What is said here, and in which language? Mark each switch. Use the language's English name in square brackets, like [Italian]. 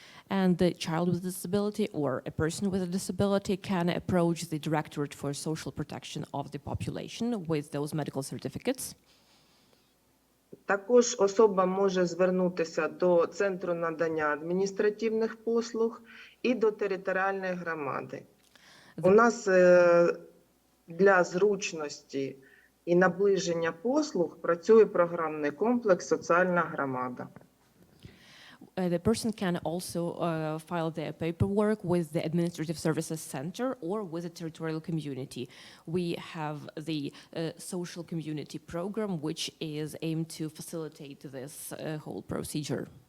[English] And the child with a disability or a person with a disability can approach the Directorate for Social Protection of the Population with those medical certificates. [Ukrainian] Також особа може звернутися до Центру надання адміністративних послуг і до територіальної громади. У нас для зручності і наближення послуг працює програмний комплекс «Соціальна громада». [English] The person can also file their paperwork with the Administrative Services Center or with the territorial community. We have the social community program, which is aimed to facilitate this whole procedure.